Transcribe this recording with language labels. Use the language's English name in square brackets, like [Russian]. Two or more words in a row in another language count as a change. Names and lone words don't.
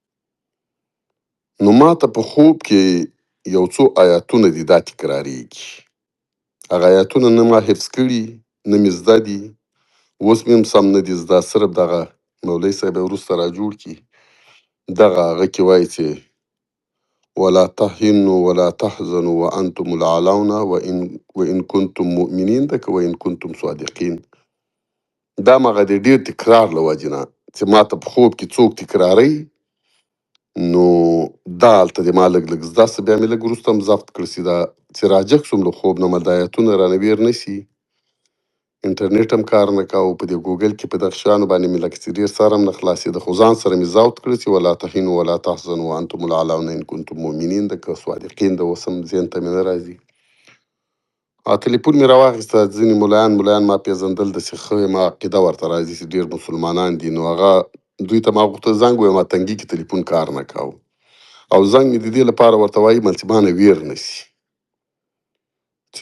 [Pashto] نو ما ته په خوب کې یو څو آیاتونه دي دا تکرارېږي هغه آیاتونه نه ما حفظ کړي نه مې زده دي اوس مې هم سم نه دي زده صرف دغه مولوي صاحب یې وروسته را جوړ کړي دغه هغه کې وایي چې [Arabic] ولا تهنوا ولا تحزنوا وانتم العلون وان كنتم مؤمنين [Pashto] ده که [Arabic] وان كنتم صادقين [Pashto] دا مغه د ډیر تکرار له وجې نه چې ما ته په خوب کې څوک تکراري نو دا هلته د ما لږ لږ زده څه بیا مې لږ وروسته هم ضبط کړه چې دا چې راجګ سوم له خوب نه مل دا آیتونه رانه ویر نه شي انټرنیټ هم کار نه کاوه په دې ګوګل کې په دغه شیانو باندې مې لکه چې ډېر سر هم نه خلاصېده خو ځان سره مې ضبط کړه چې [Arabic] ولا تهینوا ولا تحزنوا وانتم العلون ان کنتم مؤمنین [Pashto] ده که صادقین ده اوس هم ذهن ته مې نه راځي تلیفون مې راواخیسته ځینې ملایان ما پېژندل داسې ښه ما عقیده ورته راځي چې ډېر مسلمانان دي نو هغه دوی ته ما غوښتل زنګ ووایم ما تنګي کې تلیفون کار نه کاوه او زنګ مې د دې لپاره ورته وایي مل چې ما نه ویر نه شي چې